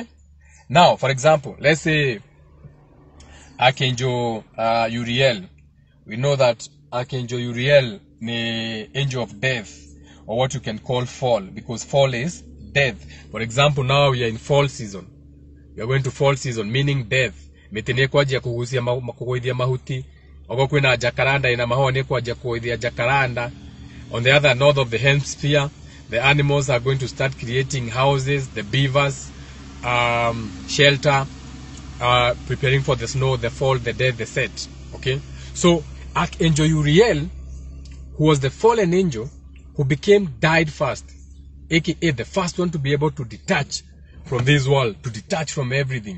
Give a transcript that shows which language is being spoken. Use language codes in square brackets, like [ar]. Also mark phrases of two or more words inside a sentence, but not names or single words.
[en] Now, for example, let's say Archangel Uriel. We know that Archangel Uriel is angel of death, or what you can call fall, because fall is death. For example, now we are in fall season. We are going to fall season, meaning death. [mer] Metene kwa jia kuhusia makugoithia mahuti. Ogo kwina jacaranda ina mahone kwa jia kugoithia jacaranda. [en] On the other north of the hemisphere, the animals are going to start creating houses, the beavers, shelter, preparing for the snow, the fall, the death, the set. Okay? So, Archangel Uriel, who was the fallen angel, who died first, aka the first one to be able to detach from this world, to detach from everything.